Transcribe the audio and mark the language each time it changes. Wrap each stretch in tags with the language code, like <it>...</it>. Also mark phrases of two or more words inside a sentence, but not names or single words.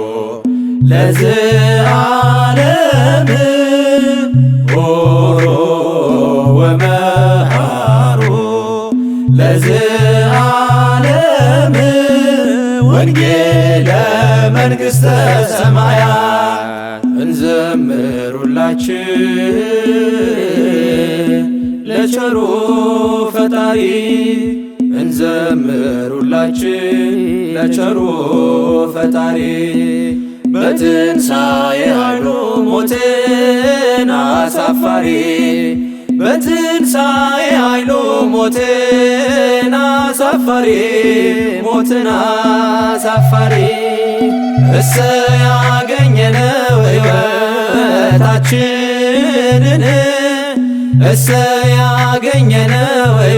<gez>ለዘዓለም ሆሮ ወመሃሮ ለዘዓለም ወንጌለ መንግሥተ ሰማያት እንዘምሩላችሁ</gez> <am>ለቸሩ ፈጣሪ እንዘምሩላችሁ ለቸሩ ፈጣሪ በትንሣኤ ኃይሉ ሞትን አሳፋሪ በትንሣኤ ኃይሉ ሞትን አሳፋሪ ሞትን አሳፋሪ እሰይ ያገኘነው ሕይወታችንን እሰይ ያገኘነው</am>